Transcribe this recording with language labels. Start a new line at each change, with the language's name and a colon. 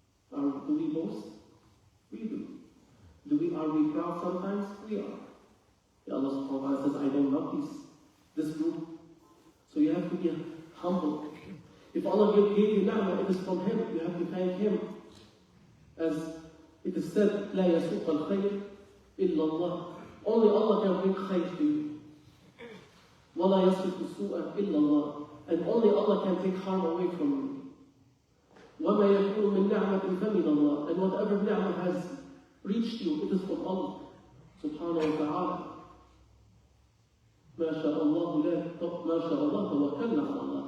English: Do we boast? We do. Are we proud sometimes? We are. Allah subhanahu wa ta'ala says, I don't love this group. So you have to be humble. If Allah gave you ni'mah, it is from Him. You have to thank Him. As it is said,
Arabic: لا يسوق الخير إلا الله.
English: Only Allah can bring khayr to you.
Arabic: ولا يصرف السوء إلا الله.
English: And only Allah can take harm away from you.
Arabic: وما يكون من نعمة فمن الله.
English: And whatever ni'mah has reached you, it is from Allah subhanahu wa ta'ala.
Arabic: ما شاء الله توكلنا على الله.